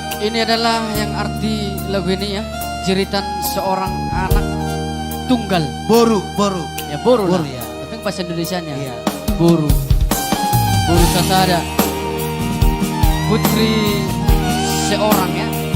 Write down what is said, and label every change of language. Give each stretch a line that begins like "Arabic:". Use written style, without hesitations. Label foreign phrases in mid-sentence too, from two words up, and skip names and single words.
Indonesian: Ini adalah yang arti lagu ini ya, jeritan seorang anak tunggal.
Batak Toba: Boru, boru.
Indonesian: Ya boru lah. Ya. Tapi bahasa Indonesianya. Iya.
Batak Toba: Boru. Boru Sasada.
Indonesian: Putri seorang ya.